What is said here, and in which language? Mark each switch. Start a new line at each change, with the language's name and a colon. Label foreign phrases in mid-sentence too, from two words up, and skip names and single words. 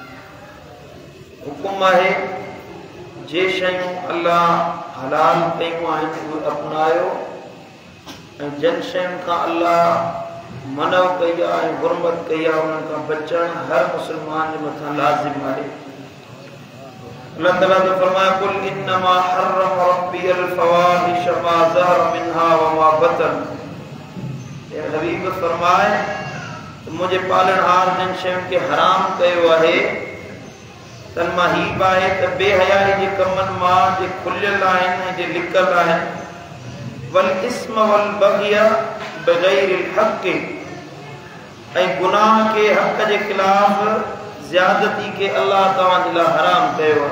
Sindhi: हुकुम आहे जे शयूं अल्लाह हलाल कयूं आहिनि उहे अपनायो, ऐं जिन शयुनि खां अल्लाह मनव कई आहे ऐं हुरमत कई आहे उन्हनि खां बचण हर मुस्लमान जे मथां लाज़िम आहे।
Urdu: اللہ تعالیٰ نے فرمایا
Arabic: قل إنما حرم ربي الفواحش ما ظهر منها وما بطن.
Sindhi: ए हबीब फरमाए मुझे पालनहार जिन शयुनि खे हराम कयो आहे तन मां ही आहे त बेहयाई जे कमनि मां जे खुलियल आहिनि ऐं जे लिकल आहिनि,
Arabic: والإثم والبغي بغير الحق,
Sindhi: ऐं गुनाह के हक़ जे खिलाफ ज़्यादती के अल्लाह तव्हां जे लाइ हराम कयो आहे।